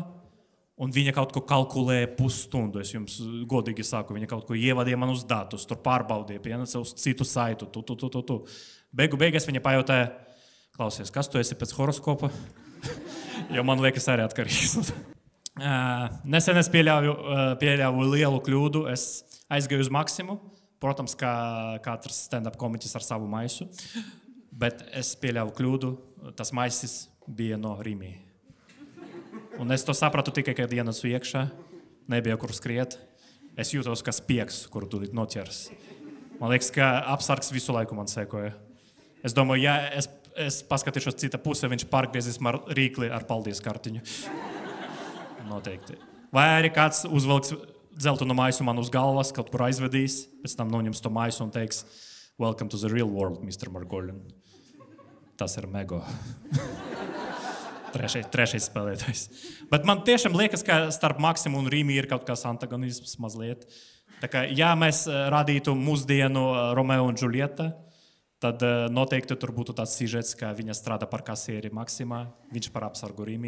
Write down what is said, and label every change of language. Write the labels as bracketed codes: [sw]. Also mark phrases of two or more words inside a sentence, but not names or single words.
[lv] Un viņa kaut ko kalkulēja pusstundu. Es jums godīgi saku, viņa kaut ko ievadīja man uz datus, tur pārbaudīja, pieneca uz citu saitu. Beigās viņa pajautāja, klausies, kas tu esi pēc horoskopa? Jo man liekas arī atkarīgs. Nesen es pieļāvu lielu kļūdu. Es aizgāju uz Maksimu, Protams, kā katrs stand-up komiķis ar savu maisu, bet es pieļauju kļūdu, tas maisis bija no Rīmī. Un es to sapratu tikai, kad ienesu iekšā, nebija kur skriet. Es jūtos kā spiegs, kuru tūlīt noķers. Man liekas, ka apsargs visu laiku man sekoja. Es domāju, ja es paskatīšos cita puse, viņš pārgriezīs man rīkli ar paldies kartiņu. Noteikti. Vai arī kāds uzvelks dzeltenu maisu man uz galvas, kaut kur aizvedīs, pēc tam noņems to maisu un teiks [en] Welcome to the real world, Mr. [lv] Margolin. Tas ir Mego. Trešais spēlētājs. Bet man tiešām liekas, ka starp Maksimu un Rīmi ir kaut kāds antagonisms mazliet. Tā kā, ja mēs radītu mūsdienu Romeo un Džulieta, tad noteikti tur būtu tāds sižets, ka viņa strādā par kasieri Maksimā, viņš par apsargu Rīmī.